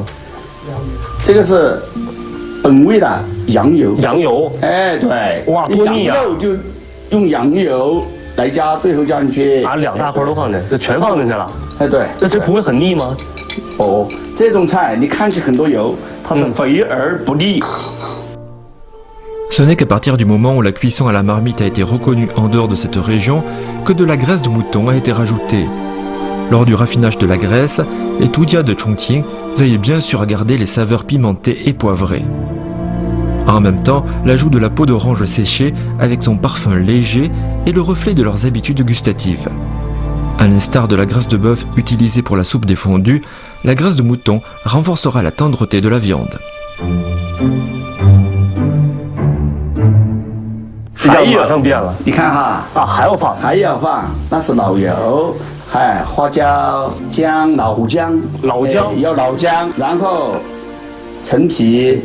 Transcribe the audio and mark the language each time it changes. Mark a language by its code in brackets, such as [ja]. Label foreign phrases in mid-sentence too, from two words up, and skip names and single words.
[zh] 这个是本味的羊油，哎，对，哇，多腻啊！羊肉就用羊油来加，最后加进去，把2大块都放进，这全放进去了。哎，对，这不会很腻吗？哦，这种菜你看起很多油，它是肥而不腻。 [fr] Ce n'est qu'à partir du moment où la cuisson à la marmite a été reconnue en dehors de cette région que de la graisse de mouton a été rajoutée. Lors du raffinage de la graisse, les Tudja de Chongqing veillent bien sûr à garder les saveurs pimentées et poivrées. En même temps, l'ajout de la peau d'orange séchée avec son parfum léger est le reflet de leurs habitudes gustatives. À l'instar de la graisse de bœuf utilisée pour la soupe des fondus, la graisse de mouton renforcera la tendreté de la viande. [zh] 还有马上变了，你看哈啊，还要放，那是老油，哎，花椒、姜、老姜，要老姜，然后陈皮，